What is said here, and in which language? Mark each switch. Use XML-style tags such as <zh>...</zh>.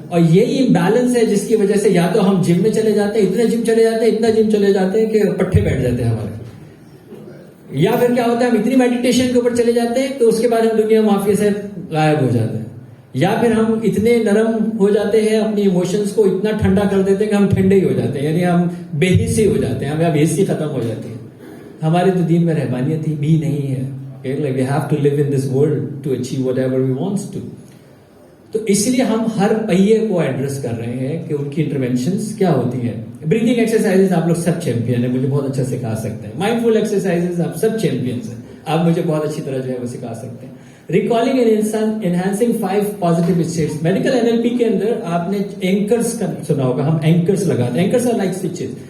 <ur>اور یہی امبیلنس ہے جس کی وجہ سے یا تو ہم جم میں چلے جاتے ہیں, اتنا جم چلے جاتے ہیں, اتنا جم چلے جاتے ہیں کہ پٹھے بیٹھ جاتے ہیں ہمارے, یا پھر کیا ہوتا ہے ہم اتنی میڈیٹیشن کے اوپر چلے جاتے ہیں کہ اس کے بعد ہم دنیا معافی سے غائب ہو جاتے ہیں, یا پھر ہم اتنے نرم ہو جاتے ہیں اپنی ایموشنز کو اتنا ٹھنڈا کر دیتے ہیں کہ ہم ٹھنڈے ہی ہو جاتے ہیں, یعنی ہم بے حسی ہو جاتے ہیں, ہمیں اب حسی ختم ہو جاتی ہے. ہمارے تو دین میں رہبانیت ہی بھی نہیں ہے.</ur> <en>We have to live in this world to achieve whatever we want to.</en> <ur>تو اس لیے ہم ہر پہیے کو ایڈریس کر رہے ہیں کہ ان کی انٹرونشنز کیا ہوتی ہیں. بریتھنگ ایکسرسائزز آپ لوگ سب چیمپئن ہیں, مجھے بہت اچھا سکھا سکتے ہیں. مائنڈفل ایکسرسائزز آپ سب چیمپئنس ہیں, آپ مجھے بہت اچھی طرح جو ہے وہ سکھا سکتے ہیں.</ur> <en>Recalling and enhancing 5 positive states.</en> <ur>Medical NLP کے اندر آپ نے اینکرز کا سنا ہوگا, ہم اینکرز لگاتے ہیں.</ur> <en>Anchors are like switches.</en>